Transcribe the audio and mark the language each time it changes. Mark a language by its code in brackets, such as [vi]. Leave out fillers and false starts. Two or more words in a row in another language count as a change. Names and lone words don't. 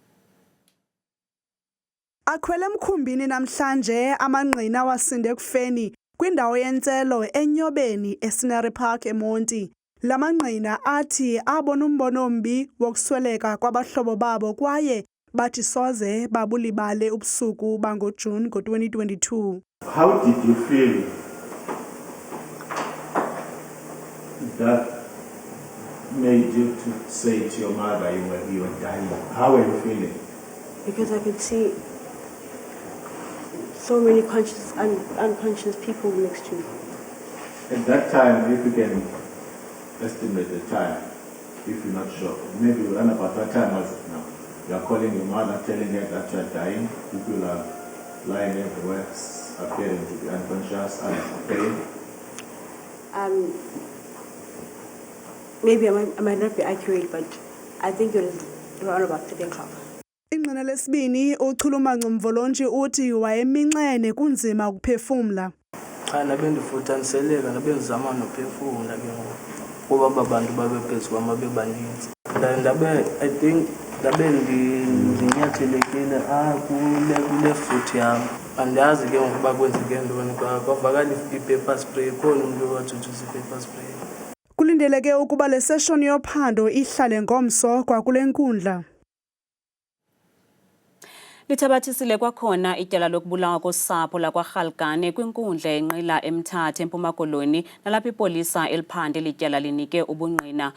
[xh] Akhwele emkhumbini namhlanje amangqina wasinde ekufeni kwindawo yentselo eNyobeni eScenery Park eMonti. La mangqina athi abona umbono ombi wokusweleka kwabahlobo babo kwaye bathi soze babulibale ubusuku bangoJuni ngo-2022. [en] How did you feel that made you to say to your mother you were dying? How were you feeling? Because I could see so many conscious and unconscious people next to me. At that time, if you can estimate the time, if you're not sure, maybe around about what time was it now? You are calling your mother, telling her that you are dying, people are lying everywhere, appearing to be unconscious and pain. Maybe I might not be accurate, but I think it was around about 3 o'clock. [xh] Ingqina lesibini uChulumanco Mvolonji uthi wayeminxene kunzima ukuphefumla. Cha nabendifutaniseleka nabenzama nophefumla ke ngoku kuba abantu babephezu kwama bebaninzi. [en] I think [xh] ndabe ndinyathelekile kule futhi yam. Andazi ke ngoku bakwenzeke ntoni kwavakala i- [en] paper spray [xh] khona umuntu owathuthuza i- [en] paper spray. [xh] Kulindeleke ukuba le session yophando ihlale ngomso kwakule nkundla. Lithabathisile kwakhona ityala lokubulawa kosapho lakwaRhalgane kwinkundla enqila eMthatha eMpuma Koloni nalapho ipolisa eliphande lityala linike ubungqina.